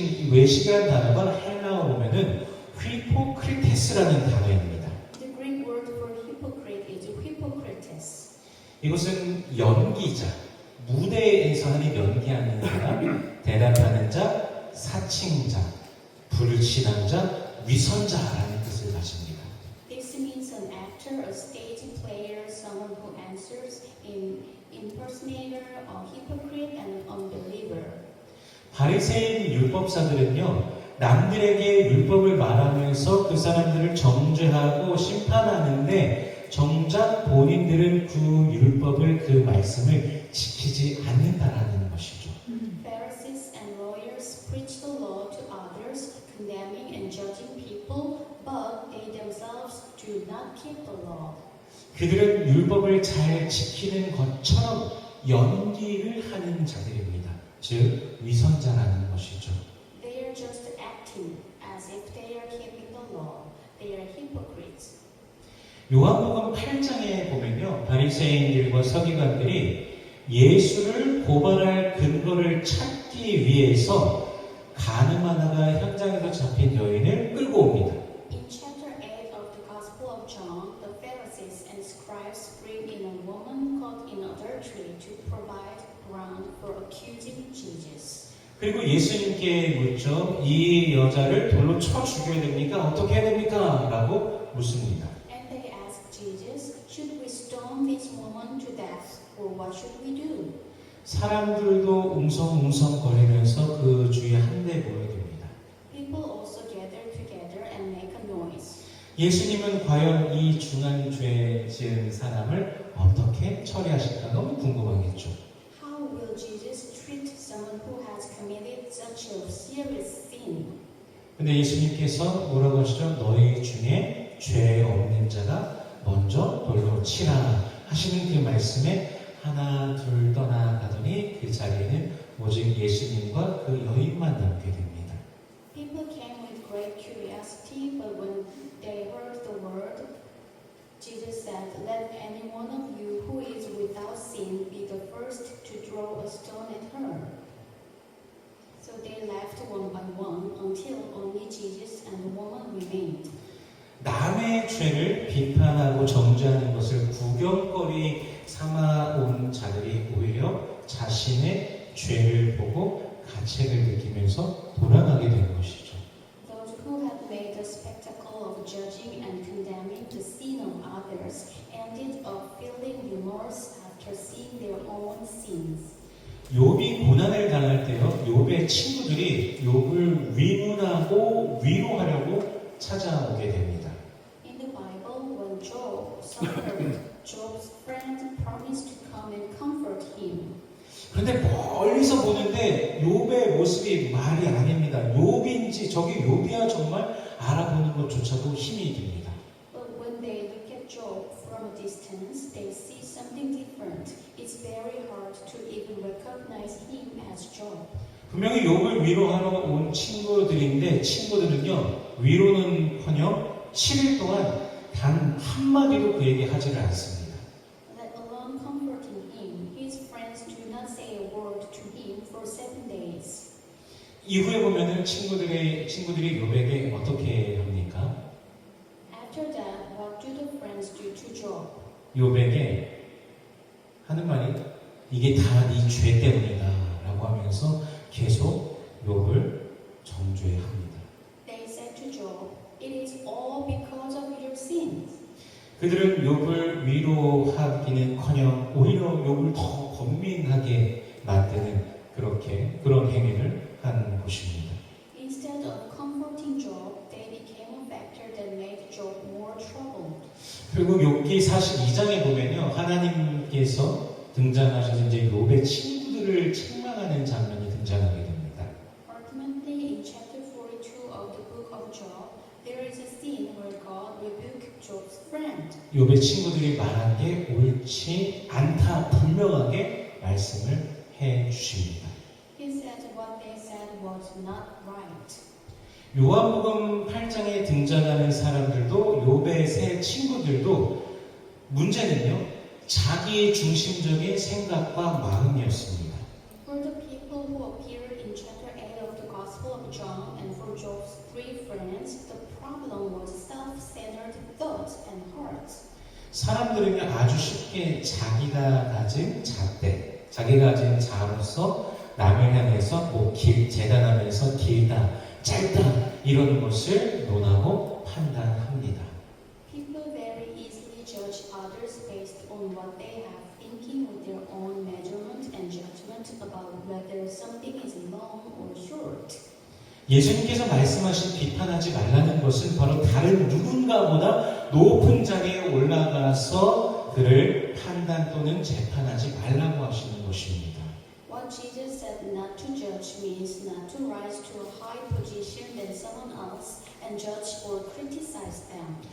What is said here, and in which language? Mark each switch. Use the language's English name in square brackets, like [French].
[Korean] 외식이라는 단어가 헬라어로 보면은 휘포크리테스라는 단어입니다. [English] The Greek word for hypocrite is hypocrites. [Korean] 이것은 연기자, 무대에서 하는 연기하는 사람, 대답하는 자, 사칭자, 불신앙자, 위선자라는 뜻을 가집니다. [English] This means an actor, a stage player, someone who answers, an impersonator, a hypocrite, and an unbeliever. [Korean] 바리새인 율법사들은요, 남들에게 율법을 말하면서 그 사람들을 정죄하고 심판하는데 정작 본인들은 그 율법을, 그 말씀을 지키지 않는다라는 것이죠. [English] Pharisees and lawyers preach the law to others, condemning and judging people, but they themselves do not keep the law. [Korean] 그들은 율법을 잘 지키는 것처럼 연기를 하는 자들입니다. 즉 위선자라는 것이죠. [English] They are just acting as if they are keeping the law. They are hypocrites. [Korean] 요한복음 8장에 보면요, 바리새인들과 서기관들이 예수를 고발할 근거를 찾기 위해서 가늠하다가 현장에서 잡힌 여인을 끌고 옵니다. [English] In chapter 8 of the Gospel of John, the Pharisees and scribes bring in a woman caught in adultery to provide ground for accusing Jesus. [Korean] 그리고 예수님께 묻죠. 이 여자를 돌로 쳐 죽여야 됩니까? 어떻게 해야 됩니까? 라고 묻습니다. [English] And they ask Jesus, should we stone this woman to death, or what should we do? [Korean] 사람들도 웅성웅성거리면서 그 주위에 한데 모여듭니다. [English] People also gather together and make a noise. [Korean] 예수님은 과연 이 중한 죄 지은 사람을 어떻게 처리하실까 너무 궁금하겠죠. [English] How will Jesus treat someone who has committed such a serious sin? [Korean] 근데 예수님께서 뭐라고 하시죠? 너희 중에 죄 없는 자가 먼저 돌로 치라 하시는 그 말씀에 하나 둘 떠나가더니 그 자리에는 오직 예수님과 그 여인만 남게 됩니다. [English] People came with great curiosity, but when they heard the word, Jesus said, let any one of you who is without sin be the first to throw a stone at her. So they left one by one until only Jesus and the woman remained. [Korean] 남의 죄를 비판하고 정죄하는 것을 구경거리 삼아온 자들이 오히려 자신의 죄를 보고 가책을 느끼면서 돌아가게 된 것이죠. [English] Those who had made a spectacle of judging and condemning the sin of others ended up feeling remorse after seeing their own sins. [Korean] 욥이 고난을 당할 때요, 욥의 친구들이 욥을 위문하고 위로하려고 찾아오게 됩니다. [English] In the Bible, when Job suffered, Job's friend promised to come and comfort [Korean] 그런데 멀리서 보는데 욥의 모습이 말이 아닙니다. 욥인지 저게 욥이야 정말 알아보는 것조차도 힘이 듭니다. [English] But when they look at Job from a distance, they see something different. It's very hard to even recognize him as Job. [Korean] 분명히 욥을 위로하러 온 친구들인데 친구들은요 위로는커녕 7일 동안 단 한마디도 그에게 하지를 않습니다. [English] Let alone comforting him, his friends do not say a word to him for 7 days. [Korean] 이후에 보면은 친구들이 욥에게 어떻게 합니까? [English] After that, what do the friends do to Job? [Korean] 욥에게 하는 말이 이게 다 네 죄 때문이다라고 하면서 계속 욥을 정죄합니다. [English] They said to Job, "It is all because of your sins." [Korean] 그들은 욥을 위로하기는커녕 오히려 욥을 더 번민하게 만드는 그런 행위를 한 것입니다. [English] Instead of comforting Job, they became a factor that made Job more troubled. [Korean] 결국 욥기 42장에 보면요 하나님께서 등장하셔서 이제 욥의 친구들을 책망하는 장면이 등장하게 됩니다. [English] Ultimately, in chapter 42 of the book of Job, there is a scene where God rebuked Job's friend. [Korean] 욥의 친구들이 말한 게 옳지 않다 분명하게 말씀을 해 주십니다. [English] He said what they said was not right. [Korean] 요한복음 8장에 등장하는 사람들도 욥의 세 친구들도 문제는요 자기의 중심적인 생각과 마음이었습니다. [English] For the people who appeared in chapter 8 of the Gospel of John and for Job's 3 friends, the problem was self-centered thoughts and hearts. [Korean] 사람들은 아주 쉽게 자기가 가진 잣대, 자기가 가진 자로서 남을 향해서 재단하면서 길다, 짧다 이런 것을 논하고 판단합니다. [English] People very easily judge others based on what they have, thinking with their own measurement and judgment about whether something is long or short. [Korean] 예수님께서 말씀하신 비판하지 말라는 것은 바로 다른 누군가보다 높은 자리에 올라가서 그를 판단 또는 재판하지 말라고 하시는 것입니다. [English] What Jesus said not to judge means not to rise to a high position than someone else and judge or criticize them.